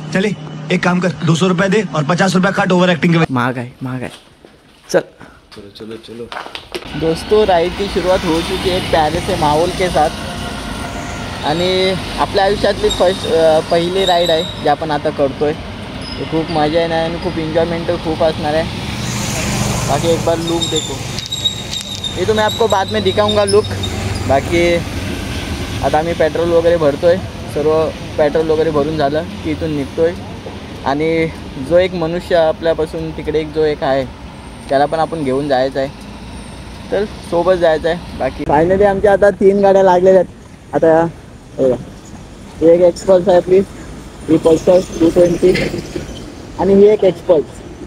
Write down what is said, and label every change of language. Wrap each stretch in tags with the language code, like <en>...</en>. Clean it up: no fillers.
<hi>चले एक काम कर, 200 रुपये दे और 50 रुपये काट ओवर एक्टिंग के.</hi> <mr>महाग आहे. चल</mr> <hi>चलो दोस्तों, राइड की शुरुआत हो चुकी है प्यारे से माहौल के साथ.</hi> <mr>आणि आपल्या आयुष्यातली पहिली राइड आहे जे आपण आता करतो आहे. तो खूप मजा येणार आणि खूप एन्जॉयमेंट खूप असणार आहे.</mr> <hi>बाकी एक बार लुक देखो, ये तो मैं आपको बाद में दिखाऊंगा लुक.</hi> <mr>बाकी आता आम्ही पेट्रोल वगैरे भरतो आहे. सर्व पेट्रोल वगैरे भरून झालं की इथून निघतो आहे. आणि जो एक मनुष्य आपल्यापासून तिकडे जो एक आहे त्याला पण आपण घेऊन जायचं आहे, तर सोबत जायचं आहे. बाकी फायनली आमच्या आता 3 गाड्या लागलेल्या आहेत. आता एक एक्सपल्स आहे आपली, ही पल्सर 220 आणि ही एक एक्सपल्स.</mr>